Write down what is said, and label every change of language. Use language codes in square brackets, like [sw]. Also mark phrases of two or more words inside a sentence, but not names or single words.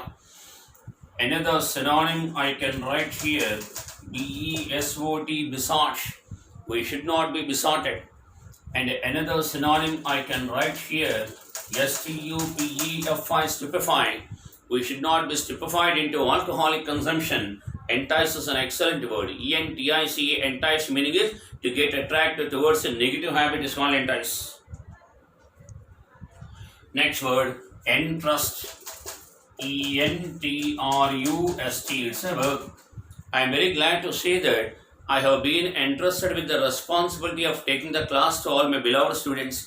[en] Another synonym I can write here, B-E-S-O-T, besought. We should not be besotted. And another synonym I can write here, S-T-U-P-E-F-I, stupefy. We should not be stupefied into alcoholic consumption. Entice is an excellent word. E-N-T-I-C-E, entice meaning is to get attracted towards a negative habit is called entice. Next word, entrust. E-N-T-R-U-S-T. It's a verb. I am very glad to say that I have been entrusted with the responsibility of taking the class to all my beloved students.